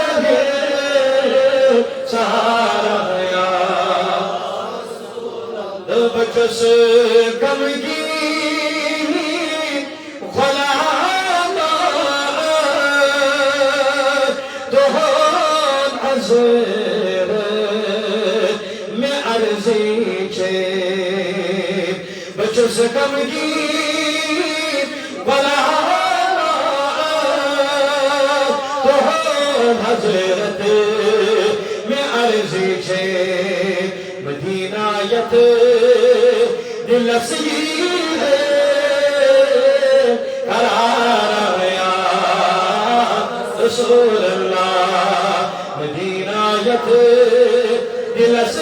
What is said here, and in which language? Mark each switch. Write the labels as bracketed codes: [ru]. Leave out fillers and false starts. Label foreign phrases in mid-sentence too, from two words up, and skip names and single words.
[ks] سہارا گیا بچس کم کی غلام دہان حضرت میں عرضی چھے بچس کم کی غلام دہان حضرت میں عرضی چھے مدینایت دل اسیر قرار [ar] یا رسول اللہ [ks] مدینایت دل